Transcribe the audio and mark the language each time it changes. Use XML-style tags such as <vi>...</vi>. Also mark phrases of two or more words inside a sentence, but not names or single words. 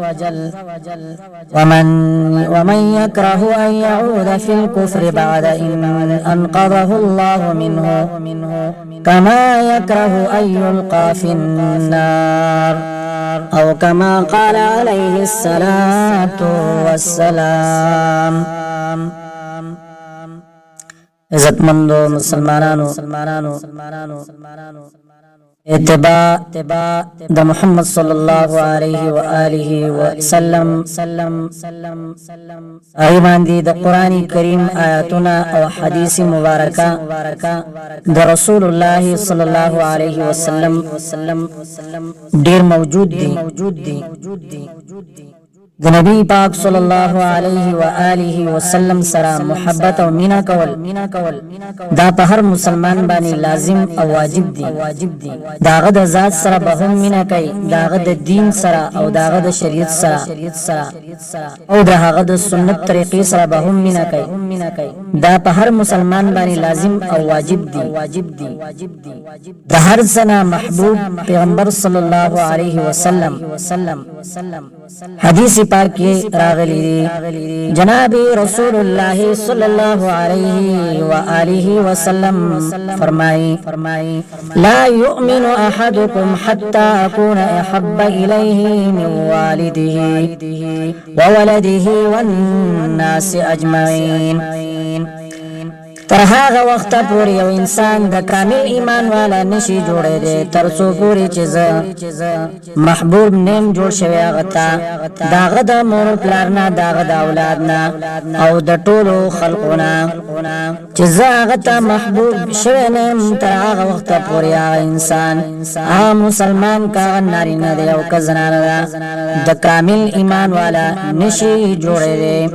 <ar>ومن يكره أن يعود في الكفر بعد إن أنقذه الله منه كما يكره أن يلقى في النار أو كما قال عليه الصلاة والسلام.</ar> <ps>عزتمندو مسلمانانو اتباع دا محمد</ps> <ar>صلی اللہ علیہ وآلہ وسلم</ar> <ps>ایمان دی دا قرآن کریم آیاتنا او حدیث مبارکہ دا رسول اللہ</ps> <ar>صلی اللہ علیہ وسلم</ar> <ps>دیر موجود دی د نبی پاک</ps> <ar>صلی الله علیه و آله وسلم</ar> <ps>سره محبت او مینا کول دا په هر مسلمان باندې لازم او واجب دي داغه د ذات سره به هم مینا کوي داغه د دین سره او داغه د شریعت سره او داغه د سنت طریقې سره به هم مینا کوي دا په هر مسلمان باندې لازم او واجب دي د هر سنه محبوب پیغمبر</ps> <ar>صلی الله علیه وسلم</ar> <ps>حدیث پاک کې راغلی جناب رسول الله</ps> <ar>صلی الله علیه و آله وسلم</ar> <ps>فرمایي</ps> <ar>لا يؤمن احدكم حتى اكون احب اليه من والده وولده والناس اجمعين</ar> <ps>تر هغه وخت پورې یو انسان د کامل ایمان والا نشي جوړېدی تر څو پورې چې محبوب نیم جوړ شوی هغه ته داغه د مور پلار نه داغه د اولاد نه او د ټولو خلقو نه چې هغه ته محبوب شوی نیم تر هغه وخت پورې هغه انسان هغه مسلمان کا نارینه دی او که زنانه ده د کامل ایمان والا نشي جوړېدی</ps>